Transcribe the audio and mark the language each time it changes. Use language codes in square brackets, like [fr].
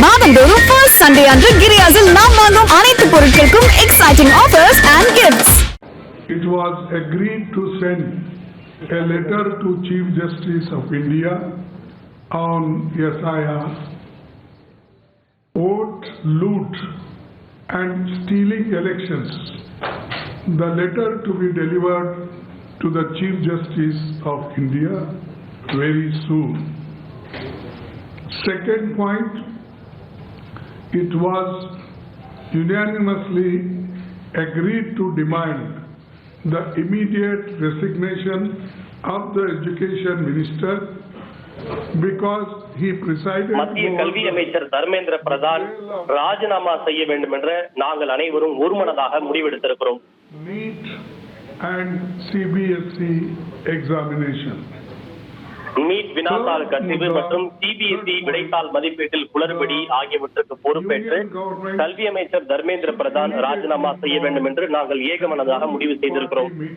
[ta] ஆண்டுதோறும் first Sunday அன்று கிரியாஸில் நாம் வாங்கும் அனைத்து பொருட்களுக்கும் exciting offers and gifts. [en] It was agreed to send a letter to Chief Justice of India on SIR, vote, loot and stealing elections. The letter to be delivered to the Chief Justice of India very soon. Second point, it was unanimously agreed to demand the immediate resignation of the Education Minister because he presided. [ta] மத்திய கல்வி அமைச்சர் தர்மேந்திர பிரதான் ராஜினாமா செய்ய வேண்டும் என்று நாங்கள் அனைவரும் ஒருமனதாக முடிவெடுத்திருக்கிறோம். [en] NEET and CBSE examination. [ta] NEET வினாத்தாள் கசிவு மற்றும் சிபிஎஸ்இ விடைத்தாள் மதிப்பீட்டில் குளறுபடி ஆகியவற்றுக்கு பொறுப்பேற்று கல்வி அமைச்சர் தர்மேந்திர பிரதான் ராஜினாமா செய்ய வேண்டும் என்று நாங்கள் ஏகமனதாக முடிவு செய்திருக்கிறோம்.